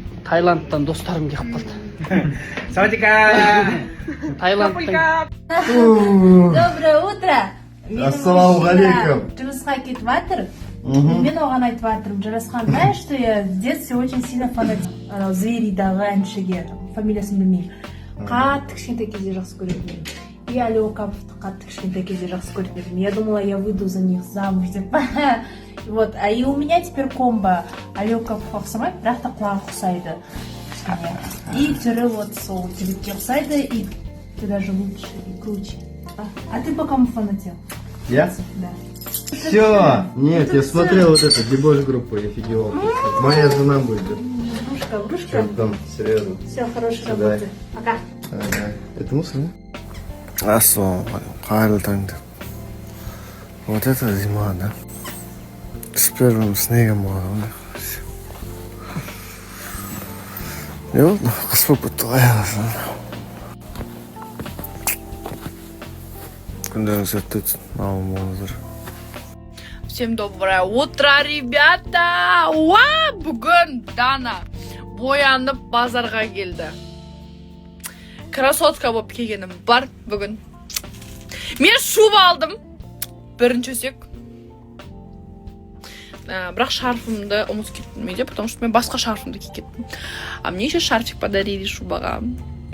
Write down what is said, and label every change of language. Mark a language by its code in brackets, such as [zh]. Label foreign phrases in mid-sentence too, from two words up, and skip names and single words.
[kk] Таиландтан достарым келіп қалды. Саудика! Таиландтан. [ru] Доброе утро. [kk] Ассалаумағалейкум. Жұмысқа кетіп жатыр. Мен оған айтып жатырмын. Жарасхан, [ru] знаешь, что я в детстве очень сильно фанатела [kk] Зверидағы әншіге, фамилиясын білмеймін. Қатты кішкентай кезде жақсы көретін. И Али Окаповты қатты кішкентай кезде жақсы көретін. [ru] Я думала, я выйду за них замуж деп. Вот, а и у меня теперь комбо. [kk] Али Окапов ұқсамайды, бірақ та құлағы ұқсайды. И түрі вот сол жігітке ұқсайды, [ru] и ты даже лучше и круче. А ты по кому фанател? Я? Да. Все. Нет, я смотрел вот эту дебош-группу, я офигел. Моя жена будет. Врушка. Чем там, серьезно. Все, хорошей Сюда. работы. Пока. Ага. Это мусор, да? Ассалаумалейкум. Вот это зима, да? С первым снегом было. И вот, Господь потаял. Всем доброе утро, ребята! [kk] Уа, бүгін Дана боянып базарға келді. Красотка болып келгенім бар бүгін. Мен шуба алдым. Бірінші өсек. Бірақ шарфымды ұмытып кеттім, [ru] потому что [kk] мен басқа шарфымды киіп кеттім. [ru] А мне еще шарфик подарили шубаға.